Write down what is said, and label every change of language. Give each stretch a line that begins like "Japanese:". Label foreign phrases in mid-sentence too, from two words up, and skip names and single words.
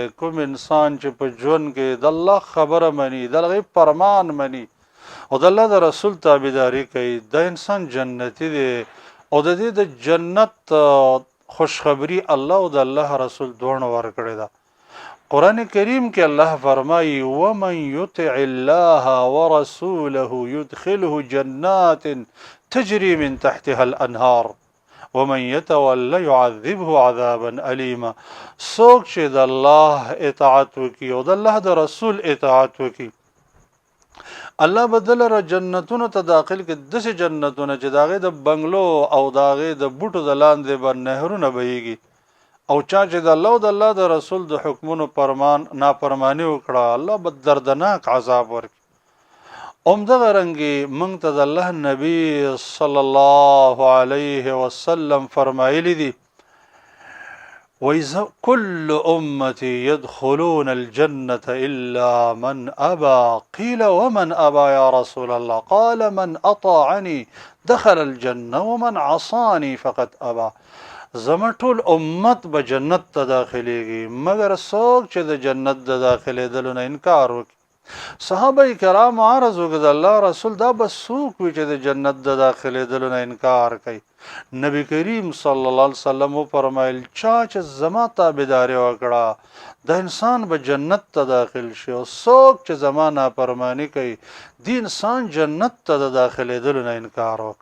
Pashto: کوم انسان چې په ژوند کې د الله خبره مني، د هغې فرمان مني او د الله د رسول تابعداري کوي، دا انسان جنتي دی او د دې د جنت خوشخبری الله او د الله رسول دواړو ورکړې ده. قرآن کریم کې الله فرمایي
Arabic: ومن یطع الله ورسوله يدخله جنات تجري من تحتها الانهار ومن يتول يعذبه عذابا أليما.
Pashto: څوک چې د الله اطاعت وکي او د الله د رسول اطاعت وکي، الله بدل را جنتونو ته داخل کې، داسې جنتونه چې د هغې د بنګلو او د هغې د بوټو د لاندې به نهرونه بهیږي. او چا چې د الله او د الله د رسول د حکمونو نافرماني وکړه، الله به دردناک عذاب ورکړي. همدغه رنګې موږ ته د الله نبی صلی الله علیه وسلم فرمایلی دي
Arabic: كل أمتي يدخلون الجنة إلا من أبى. قيل ومن أبى يا رسول الله؟ قال من أطاعني دخل الجنة ومن عصاني فقد أبى.
Pashto: زما ټول امت به جنت ته داخليږي مګر څوک چې د جنت د داخلېدلو نه انکار وکړي. صحابه کرام عرض وکړ د الله رسول دا به څوک وي چې د جنت د داخلېدلو نه انکار کوي؟ نبی کریم صلی الله علیه وسلم وفرمایل چا چې زما تابعداري وکړه د انسان به جنت ته داخل شي، او څوک چې زما نافرماني کوي د انسان جنت ته د داخلېدلو نه انکار وکړي.